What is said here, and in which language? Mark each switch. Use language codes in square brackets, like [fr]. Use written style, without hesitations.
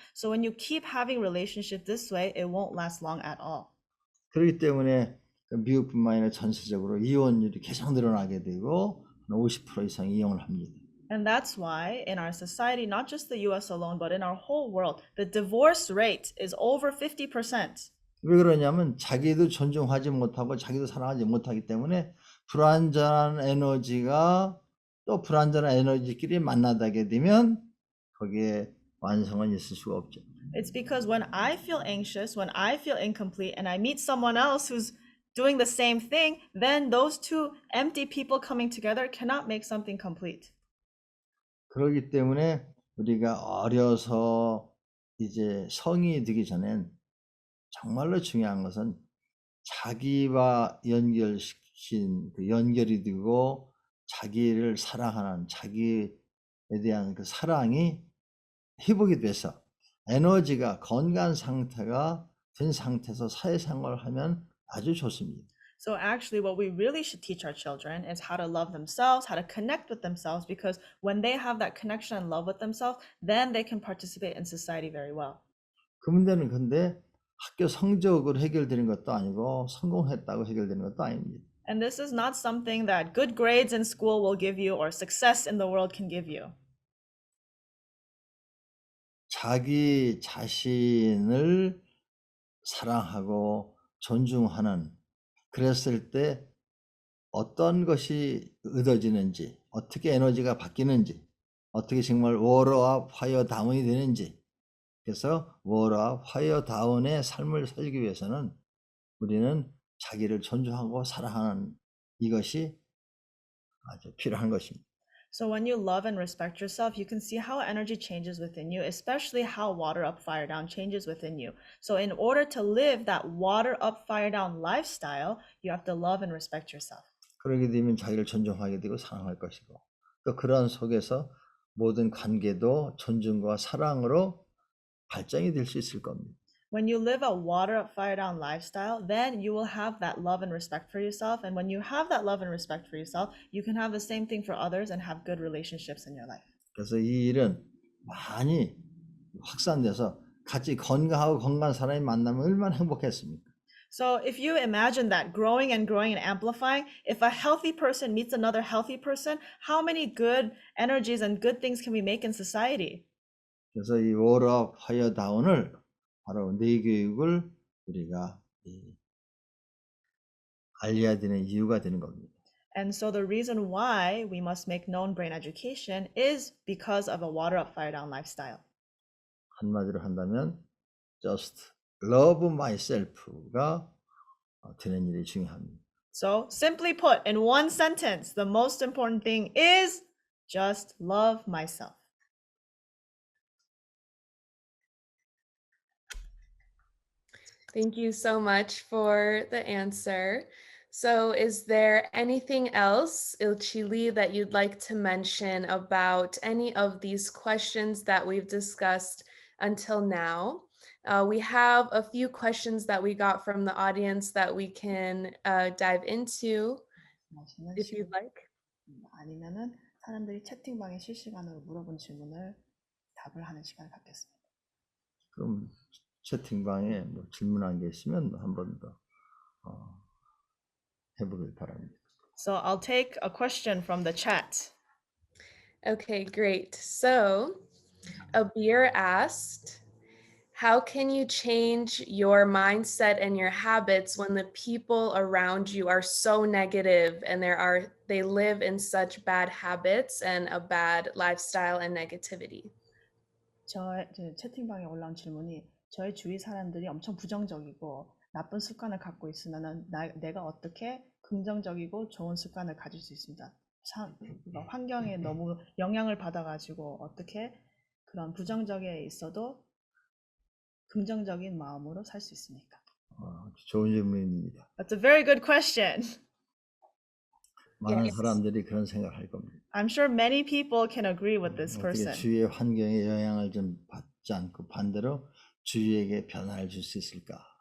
[en] So when you keep having relationships this way, it won't last long at all. [ko] 그렇기 때문에 미국뿐만 아니라 전세적으로 이혼율이 계속 늘어나게 되고 50% 이상 이혼을 합니다. [en] And that's why in our society, not just the US alone, but in our whole world, the divorce rate is over 50%. [ko] 왜 그러냐면 자기도 존중하지 못하고 자기도 사랑하지 못하기 때문에 불완전한 에너지가 또 불완전한 에너지끼리 만나게 되면 거기에 완성은 있을 수가 없죠. [en] It's because when I feel anxious, when I feel incomplete, and I meet someone else who's doing the same thing, then those two empty people coming together cannot make something complete. [ko] 그렇기 때문에 우리가 어려서 이제 성인이 되기 전엔 정말로 중요한 것은 자기와 연결시킨 그 연결이 되고 자기를 사랑하는 자기에 대한 그 사랑이 회복이 돼서 에너지가 건강한 상태가 된 상태에서 사회생활을 하면 아주 좋습니다. [en] So actually what we really should teach our children is how to love themselves, how to connect with themselves, because when they have that connection and love with themselves, then they can participate in society very well. [ko] 그 문제는 근데 학교 성적으로 해결되는 것도 아니고 성공했다고 해결되는 것도 아닙니다. [en] And this is not something that good grades in school will give you or success in the world can give you. [ko] 자기 자신을 사랑하고 존중하는 그랬을 때 어떤 것이 얻어지는지 어떻게 에너지가 바뀌는지 어떻게 정말 워러와 파이어 다운이 되는지. 그래서 워러와 파이어 다운의 삶을 살기 위해서는 우리는 자기를 존중하고 사랑하는 이것이 아주 필요한 것입니다. [en] So when you love and respect yourself, you can see how energy changes within you, especially how water up, fire down changes within you. So in order to live that water up, fire down lifestyle, you have to love and respect yourself. [ko] 그러게 되면 자기를 존중하게 되고 사랑할 것이고 또 그러한 속에서 모든 관계도 존중과 사랑으로 발전이 될 수 있을 겁니다. [en] When you live a water up, fire down lifestyle, then you will have that love and respect for yourself. And when you have that love and respect for yourself, you can have the same thing for others and have good relationships in your life. [ko] 그래서 이 일은 많이 확산돼서 같이 건강하고 건강한 사람이 만나면 얼마나 행복했습니까? [en] So if you imagine that growing and growing and amplifying, if a healthy person meets another healthy person, how many good energies and good things can we make in society? [ko] 그래서 이 워러 파이어 다운을 바로 뇌교육을 우리가 알려야 되는 이유가 되는 겁니다. [en] And so the reason why we must make known brain education is because of a water up, fire down lifestyle. [ko] 한마디로 한다면 [en] just love myself [ko] 가 되는 일이 중요합니다. [en] So simply put, in one sentence, the most important thing is just love myself. Thank you so much for the answer. So is there anything else, Ilchili, that you'd like to mention about any of these questions that we've discussed until now? We have a few questions that we got from the audience that we can dive into if you'd like. [ko] 아니면은 사람들이 채팅방에 실시간으로 물어본 질문을 답을 하는 시간을 갖겠습니다. 그럼 채팅방에 뭐 질문한 게 있으면 한 번 더 해보길 바랍니다. [en] So I'll take a question from the chat. Okay, great. So Abir asked, how can you change your mindset and your habits when the people around you are so negative and they live in such bad habits and a bad lifestyle and negativity? [ko] 채팅방에 올라온 질문이 저희 주위 사람들이 엄청 부정적이고 나쁜 습관을 갖고 있으면은 내가 어떻게 긍정적이고 좋은 습관을 가질 수 있습니다. 환경에 너무 영향을 받아가지고 어떻게 그런 부정적에 있어도 긍정적인 마음으로 살 수 있습니까? 좋은 질문입니다. [en] That's a very good question. [ko] 많은 [en] Yes. [ko] 사람들이 그런 생각을 할 겁니다. [en] I'm sure many people can agree with this [ko] 어떻게 [en] person. [ko] 주위의 환경에 영향을 좀 받지 않고 반대로 주위에게 변화를 줄 수 있을까?